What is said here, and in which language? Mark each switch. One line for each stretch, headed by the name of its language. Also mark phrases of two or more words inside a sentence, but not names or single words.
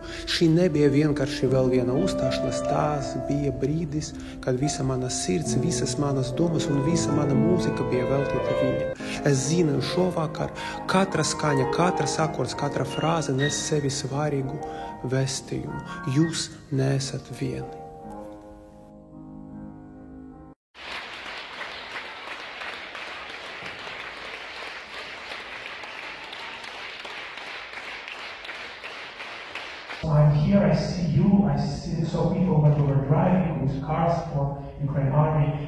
Latvian: Šī nebija vienkārši vēl viena uzstāšanās, tās bija brīdis, kad visa mana sirds, visas manas domas un visa mana mūzika bija veltīta viņam. Es zinu, šovakar katra skaņa, katrs akords, katra frāze nes sevi svarīgu vēstījumu. Jūs neesat vieni.
English: So I'm here, I see you, I saw people when we were driving with cars for Ukraine army.